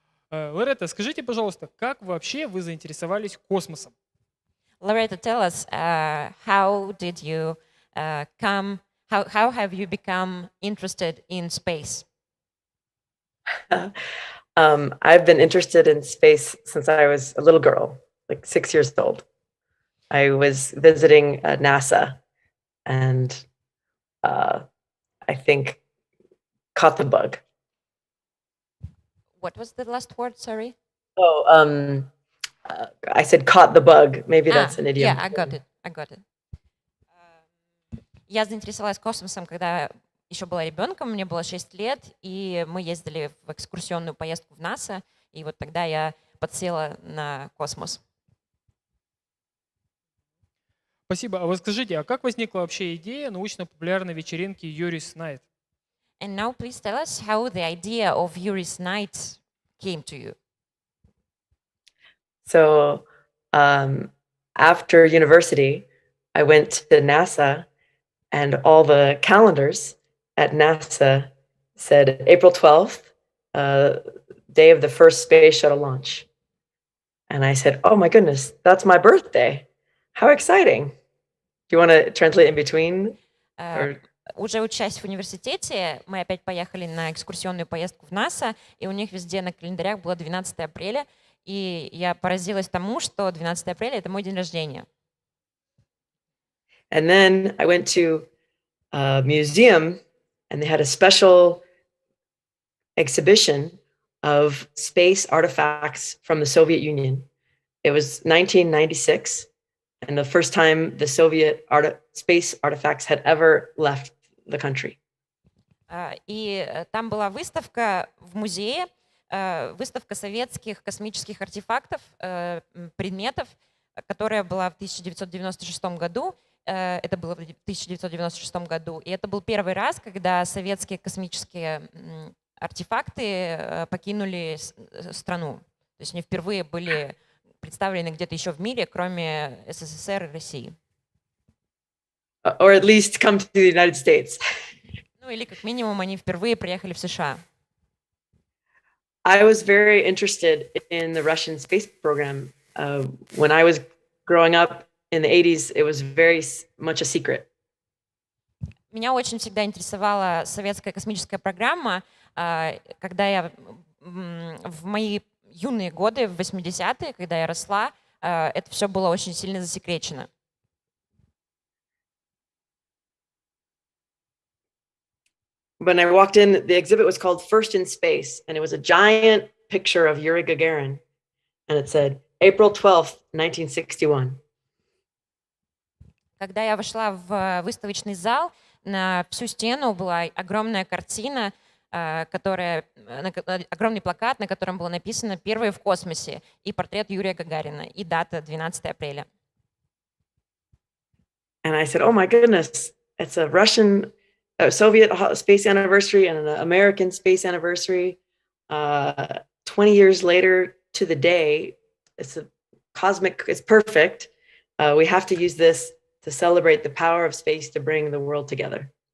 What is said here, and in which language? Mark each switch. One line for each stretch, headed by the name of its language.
Russian: Лоретта, скажите, пожалуйста, как вообще вы заинтересовались космосом?
English: Loretta, tell us how did you how have you become interested in space? I've been interested in space since I was a little girl, like 6 years old. I was visiting NASA and I think caught the bug. What was the last word? Sorry. Oh, I said caught the bug. Maybe that's an idiom. Yeah, I got it.
Russian: Я заинтересовалась космосом, когда еще была ребенком, мне было 6 лет, и мы ездили в экскурсионную поездку в НАСА, и вот тогда я подсела на космос. Спасибо. А вот скажите, а как возникла вообще идея научно-популярной вечеринки Yuri's Night?
English: And now please tell us how the idea of Yuri's Night came to you. So after university, I went to NASA, and all the calendars at NASA said April 12th, day of the first space shuttle launch. And I said, oh my goodness, that's my birthday. How exciting. Do you want to translate in between?
Russian: Уже учась в университете, мы опять поехали на экскурсионную поездку в НАСА, и у них везде на календарях было 12 апреля, и я поразилась тому, что 12 апреля — это мой день рождения.
English: And then I went to a museum, and they had a special exhibition of space artifacts from the Soviet Union. It was 1996, and the first time the Soviet space artifacts had ever left the country.
Russian: И там была выставка в музее, выставка советских космических артефактов, предметов, которая была в 1996 году. Это было в 1996 году, и это был первый раз, когда советские космические артефакты покинули страну. То есть они впервые были представлены где-то еще в мире, кроме СССР и России.
English: Or at least come to the United States.
Russian: Ну или как минимум они впервые приехали в США.
English: I was very interested in the Russian space program. When I was growing up in the 80s, it was very much a secret.
Russian: Меня очень всегда интересовала советская космическая программа. Когда я в мои юные годы, в 80-е, когда я росла, это все было очень сильно засекречено.
English: When I walked in, the exhibit was called First in Space, and it was a giant picture of Yuri Gagarin, and it said April 12th, 1961.
Russian: Когда я вошла в выставочный зал, на всю стену была огромная картина, огромный плакат, на котором было написано «Первые в космосе» и портрет Юрия Гагарина, и дата 12 апреля.
English: And I said, oh my goodness, it's a Russian, Soviet space anniversary and an American space anniversary. 20 years later to the day, it's a cosmic, it's perfect. We have to use this to celebrate the power of space to bring the world together.